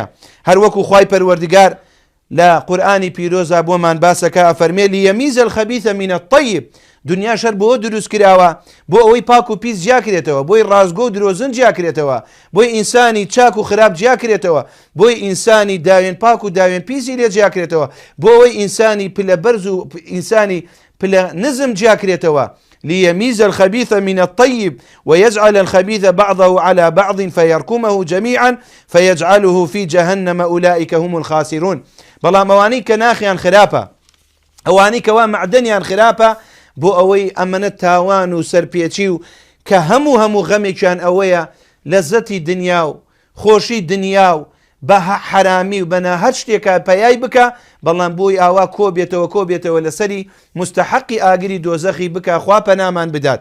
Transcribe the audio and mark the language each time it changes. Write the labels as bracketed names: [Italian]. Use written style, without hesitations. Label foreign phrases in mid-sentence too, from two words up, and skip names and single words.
[Central Kurdish] هەروەکو خوای پەروەردگار لە قورئانی پیرۆزا بۆمان باسەکە، ئەفەرمێ [Arabic] لیەمیز الخەبیث من الطیب، [Central Kurdish] دنیا شەر بۆ دروست کراوە بۆ ئەوەی پاک و پیس جیاکرێتەوە، بۆی ڕازگۆ و درۆزن جیاکرێتەوە، بۆی ئینسانی چاک و خراپ جیاکرێتەوە، بۆی ئینسانی داوێن پاک و داوێن پیسی لێ جیاکرێتەوە، بۆ ئەوەی ئینسانی پلە بەرز و ئینسانی پلە نزم جیاکرێتەوە. [Arabic] ليميز الخبيث من الطيب ويجعل الخبيث بعضه على بعض فيركمه جميعا فيجعله في جهنم أولئك هم الخاسرون. [Central Kurdish] بەڵام ئەوانەی کە ناخیان خراپە، ئەوانەی کەوا معدەنیان خراپە، بۆ ئەوەی ئەمەنە تاوان و سەرپێچی و کە هەموو غەمێکیان ئەوەیە لەزەتی دنیا و خۆشی دنیا و بە حرامی و بەنا هەر شتێکە پەیای بکە، بەڵام بۆی ئاوا کۆبێتەوە لەسەری مستحقی ئاگری دۆزەخی بکە، خوا پەنامان بدات.